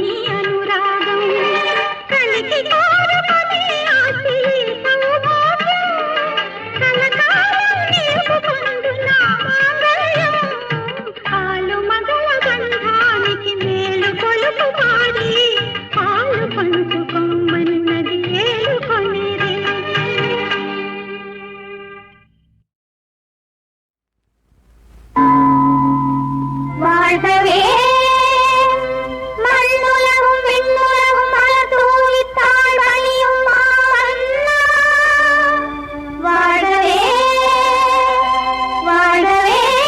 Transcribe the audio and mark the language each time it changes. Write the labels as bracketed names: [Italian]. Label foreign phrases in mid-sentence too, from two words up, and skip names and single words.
[Telugu] అనురాగం కలికి కోరుకొని ఆశి సౌభాగ్యం కలకాలం నిలుపుకొందు నా మాంగళ్యం పాలు మగల గంధానికి మేలు కొలుపు పాడి పాలు పంచుకొమ్మన్నది ఏలుకొనిరే [Tamil] வாழ்கவே மண்ணுலகும் விண்ணுலகும் மலர்தூவித்தாள் வழியும் மாமன்னா வாழ்கவே வாழ்கவே